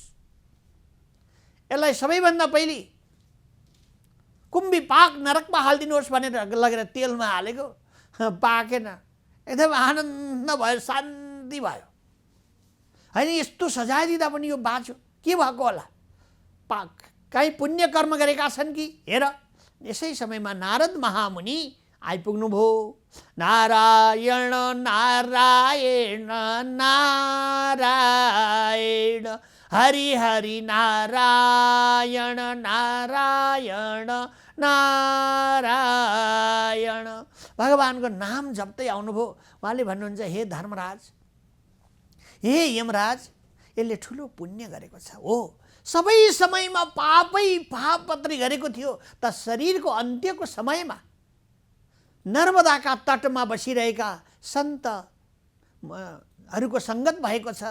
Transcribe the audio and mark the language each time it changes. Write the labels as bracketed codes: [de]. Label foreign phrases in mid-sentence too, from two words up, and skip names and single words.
[ne] यसलाई सबैभन्दा पहिले कुम्भी पाक नरकमा हालिदिनुहोस् भनेर लगेर तेलमा हालेको, पाकेन, एकदम आनन्द भयो, शान्ति भयो। होइन, यस्तो सजाय दिँदा पनि यो बाँच्यो, के भएको होला? कहीँ पुण्य कर्म गरेका छन् कि? हेर, यसै समयमा नारद महामुनि आइपुग्नुभयो। नारायण नारायण नारायण हरि हरि नारायण नारायण नारायण, भगवानको नाम जप्दै आउनुभयो। उहाँले भन्नुहुन्छ, हे धर्मराज, हे यमराज, यसले ठुलो पुण्य गरेको छ हो। सबै समयमा पापै पाप मात्रै गरेको थियो, त शरीरको अन्त्यको समयमा नर्मदाका तटमा बसिरहेका सन्तहरूको सङ्गत भएको छ।